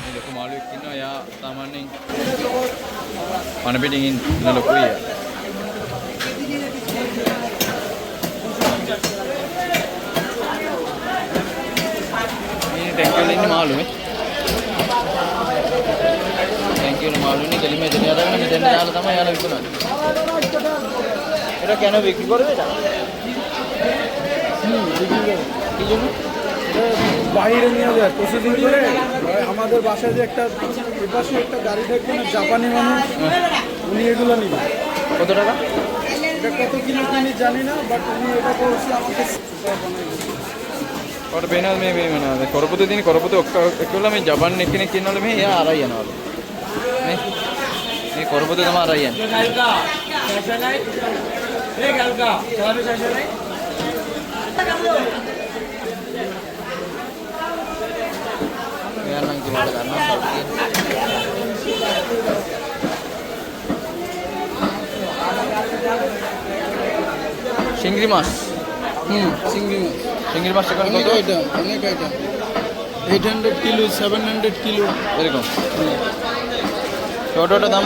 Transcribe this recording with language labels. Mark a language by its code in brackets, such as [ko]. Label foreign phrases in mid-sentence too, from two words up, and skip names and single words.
[si] ලොකු මාළුවෙක් ඉන්නවා එයා සාමාන්‍යයෙන් පණ පිටින් ඉන්න ලොකුයි එයා මේ ටැංකිය වල ඉන්න මාළුනේ ටැංකිය වල මාළුනේ කෙලිම එතන යනවා මෙතන දාලා තමයි යාලා විකුණන්නේ [bn] এটা কেন বিক্রি করবে এটা কি জন্য বাইরে নিয়ে যায় প্রসেসিং করে আমাদের বাসায় যে একটা এপাশে একটা গাড়ি থাকবে না জাপানি মানুষ উনি এগুলো নিবে কত টাকা এটা কত কিলো কিনি জানি না বাট উনি এটা করছে আমাকে [si] කොට පේනවද මේ මොනවද කරපොතේ තියෙන කරපොතේ ඔක්කොම මේ ජපන් එක්කෙනෙක් ඉන්නවලු මේ එයා අරයි යනවලු මේ මේ කරපොතේ තමයි අරයි යන්නේ මෙයා නම් කිව්වට ගන්නවා [bn] চিংড়ি মাছ চিংড়ি মাছ চিংড়ি মাছ এখন অনেক কত আইটেম অনেক আইটেম 800 কিলো 700 কিলো এরকম ছোটটা দাম